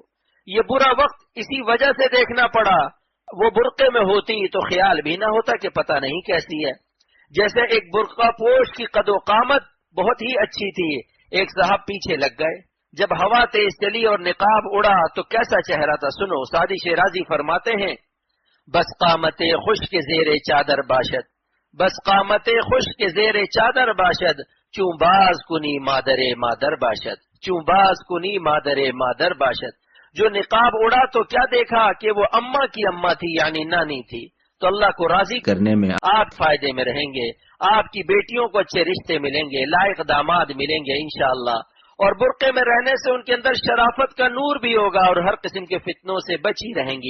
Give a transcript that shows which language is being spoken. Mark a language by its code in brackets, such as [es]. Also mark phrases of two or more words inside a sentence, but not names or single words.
[ur] یہ برا وقت اسی وجہ سے دیکھنا پڑا. وہ برقعے میں ہوتی تو خیال بھی نہ ہوتا کہ پتہ نہیں کیسی ہے. جیسے ایک برقع پوش کی قد و قامت بہت ہی اچھی تھی، ایک صاحب پیچھے لگ گئے. جب ہوا تیز چلی اور نقاب اڑا تو کیسا چہرہ تھا. سنو، سعدی شیرازی فرماتے ہیں [fa] بس قامت خوش کے زیر چادر باشد، بس قامت خوش کے زیر چادر باشد، چوں باز کنی مادر مادر باشد، چوں باز کنی مادر مادر باشد. [ur] جو نقاب اڑا تو کیا دیکھا کہ وہ اماں کی اماں تھی، یعنی نانی تھی. تو اللہ کو راضی کرنے میں آپ فائدے میں رہیں گے، آپ کی بیٹیوں کو اچھے رشتے ملیں گے، لائق داماد ملیں گے انشاءاللہ. اور برقعے میں رہنے سے ان کے اندر شرافت کا نور بھی ہوگا اور ہر قسم کے فتنوں سے بچی رہیں گی.